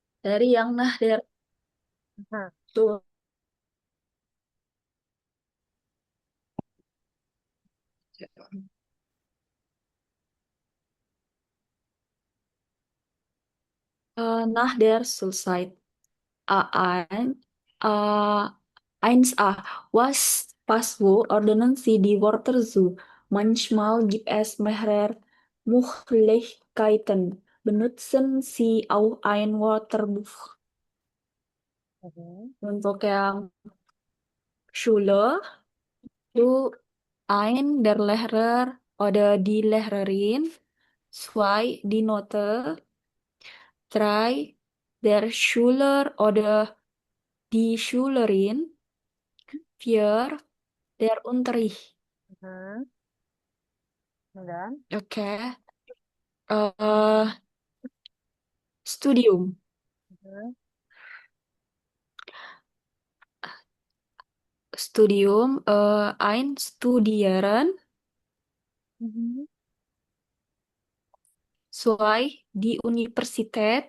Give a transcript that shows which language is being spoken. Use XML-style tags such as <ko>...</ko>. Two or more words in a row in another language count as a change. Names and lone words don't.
<id>Dari yang Nahdar Mhm. tuh. Nahdar Sulsite.</id> <de>Ein, äh, 1a. Was Passwo ordnen Sie die Wörter so? Manchmal gibt es mehrere Möglichkeiten. Benutzen Sie auch ein Wörterbuch. Mhm.</de> <id>Untuk yang</id> <de>Schule, du ein der Lehrer oder die Lehrerin, zwei die Note, drei der Schüler oder die Schülerin, vier der Unterricht.</de> <id>Mhm. Dan, Oke.</id> <de>eh Studium. mhm. Studium, ein Studieren, Mhm. zwei die Universität,</de>